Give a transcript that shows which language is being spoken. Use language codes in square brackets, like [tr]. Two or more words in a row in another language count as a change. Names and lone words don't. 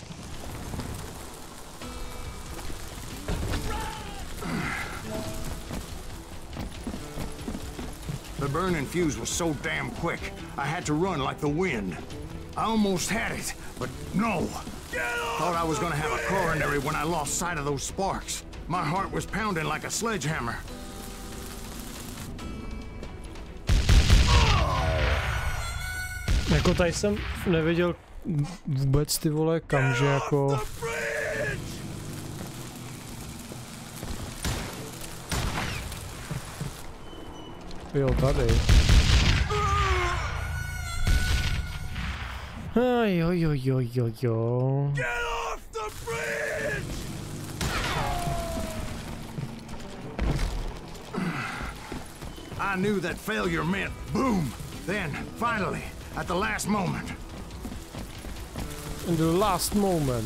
[en] The burning fuse was so damn quick, I had to run like the wind. I almost had it, but no. Thought I was gonna have a coronary when I lost sight of those sparks. My heart was pounding like a sledgehammer. [cs] Jako tady jsem nevěděl vůbec ty vole kam, že jako... Jo, tady. Jo. [en] I knew that failure meant boom. Then, finally, at the last moment. In the last moment.